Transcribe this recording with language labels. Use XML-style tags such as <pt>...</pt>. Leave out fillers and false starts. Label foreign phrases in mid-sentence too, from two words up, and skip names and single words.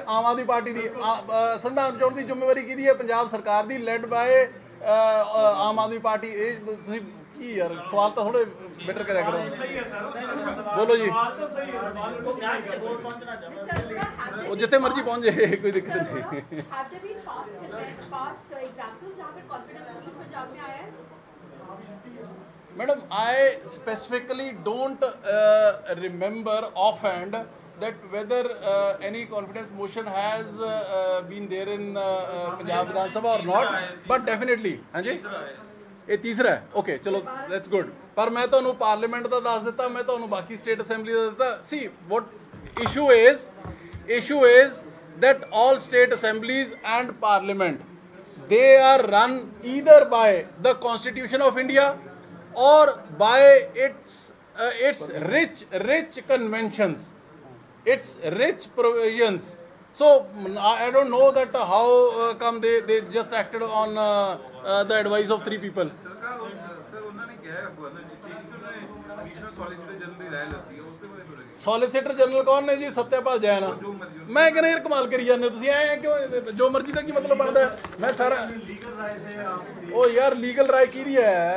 <pa>ਆਮ ਆਦਮੀ ਪਾਰਟੀ ਦੀ। ਸੰਵਿਧਾਨ ਚੋਣ ਦੀ ਜ਼ਿੰਮੇਵਾਰੀ ਕਿਹਦੀ ਹੈ? ਪੰਜਾਬ ਸਰਕਾਰ ਦੀ,</pa> <en>led by</en> <pa>ਆਮ ਆਦਮੀ ਪਾਰਟੀ। ਇਹ ਤੁਸੀਂ ਕੀ ਯਾਰ ਸਵਾਲ ਤਾਂ ਥੋੜੇ ਬੈਟਰ ਕਰਿਆ ਕਰੋ। ਬੋਲੋ ਜੀ। ਉਹ ਜਿੱਥੇ ਮਰਜ਼ੀ ਪਹੁੰਚ ਜਾਏ ਕੋਈ ਦਿੱਕਤ ਨਹੀਂ।</pa> <en>Have there been past examples</en> <hi>जहाँ पर</hi> <en>confidence motion</en> <hi>पंजाब में आया है?</hi> <en>Madam, I specifically don't remember offhand that whether any confidence motion has been there in Punjab Vidhan Sabha or not, but definitely,</en> <hi>हाँ जी,</hi> <pa>ਇਹ ਤੀਸਰਾ ਹੈ। ਓਕੇ ਚਲੋ</pa> <en>that's good.</en> <pa>ਪਰ ਮੈਂ ਤੁਹਾਨੂੰ ਪਾਰਲੀਮੈਂਟ ਦਾ ਦੱਸ ਦਿੱਤਾ, ਮੈਂ ਤੁਹਾਨੂੰ ਬਾਕੀ</pa> <en>state assembly</en> <pa>ਦਾ ਦਿੱਤਾ।</pa> <en>See what issue is that all state assemblies and parliament, they are run either by the Constitution of India or by its rich conventions, its rich provisions. So I don't know that how come they just acted on the advice of 3 people. Solicitor General</en> <pa>ਕੌਣ ਨੇ ਜੀ? ਸਤਿਆਪਾਲ ਜੈਨ। ਮੈਂ ਕਹਿੰਦਾ ਯਾਰ ਕਮਾਲ ਕਰੀ ਜਾਂਦੇ ਤੁਸੀਂ, ਐ ਕਿਉਂ ਜੋ ਮਰਜ਼ੀ ਦਾ ਕੀ ਮਤਲਬ ਬਣਦਾ? ਮੈਂ ਸਾਰਾ ਉਹ ਯਾਰ ਲੀਗਲ ਰਾਏ ਕਿਹਦੀ ਹੈ?</pa>